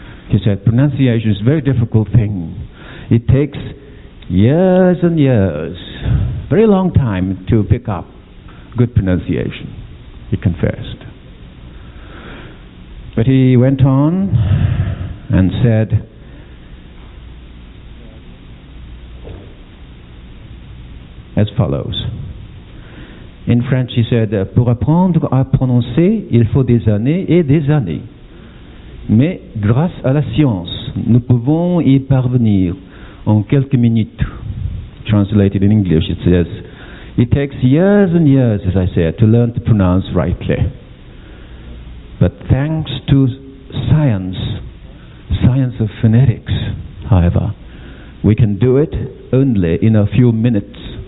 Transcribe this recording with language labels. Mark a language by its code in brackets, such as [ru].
[en] He said pronunciation is a very difficult thing. It takes years and years, very long time to pick up good pronunciation, he confessed. But he went on and said, as follows. In French, he said, [fr] pour apprendre à prononcer, il faut des années et des années. Mais grâce à la science, nous pouvons y parvenir en quelques minutes. [en] Translated in English, it says, it takes years and years, as I said, to learn to pronounce rightly. But thanks to science of phonetics, however, we can do it only in a few minutes.